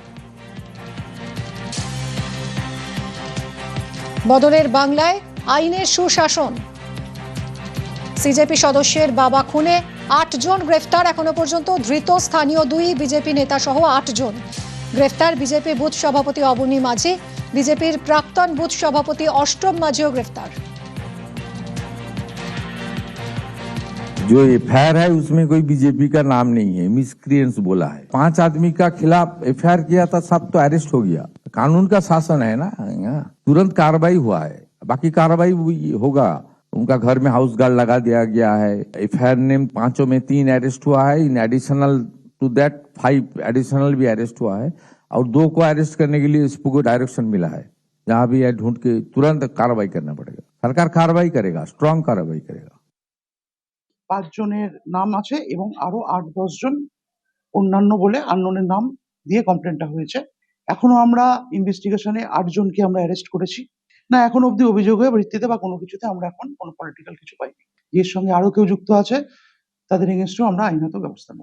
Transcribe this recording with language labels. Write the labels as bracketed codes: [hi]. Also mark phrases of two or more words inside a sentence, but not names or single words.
[bn] বদলের বাংলায় আইনের সুশাসন, সিজেপি সদস্যের বাবা খুনে 8 জন গ্রেফতার এখনো পর্যন্ত, ধৃত স্থানীয় 2 বিজেপি নেতা সহ 8 জন, গ্রেফতার বিজেপি বুথ সভাপতি অবনী মাঝি, বিজেপির প্রাক্তন বুথ সভাপতি অষ্টম মাঝিও গ্রেফতার। [hi] जो एफआईआर है उसमें कोई बीजेपी का नाम नहीं है, मिसक्रिएंट्स बोला है। 5 आदमी का खिलाफ एफआईआर किया था, सब तो अरेस्ट हो गया। कानून का शासन है ना, तुरंत कार्रवाई हुआ है, बाकी कार्रवाई होगा। उनका घर में हाउस गार्ड लगा दिया गया है। एफआईआर ने 5 में 3 अरेस्ट हुआ है, [en] in addition to that [hi] 5 एडिशनल भी अरेस्ट हुआ है, और 2 को अरेस्ट करने के लिए इसको डायरेक्शन मिला है। जहां भी है ढूंढ के तुरंत कार्रवाई करना पड़ेगा। सरकार कार्रवाई करेगा, स्ट्रॉन्ग कार्रवाई करेगा। [bn] 5 জনের নাম আছে এবং আরো 8-10 জন অন্যান্য বলে আননোনের নাম দিয়ে কমপ্লেনটা হয়েছে। এখনো আমরা ইনভেস্টিগেশনে 8 জনকে আমরা অ্যারেস্ট করেছি না, এখন অবধি অভিযোগের ভিত্তিতে বা কোনো কিছুতে আমরা এখন কোনো পলিটিক্যাল কিছু পাইনি। এর সঙ্গে আরো কেউ যুক্ত আছে তাদের এগেইনস্টও আমরা আইনত ব্যবস্থা নেব।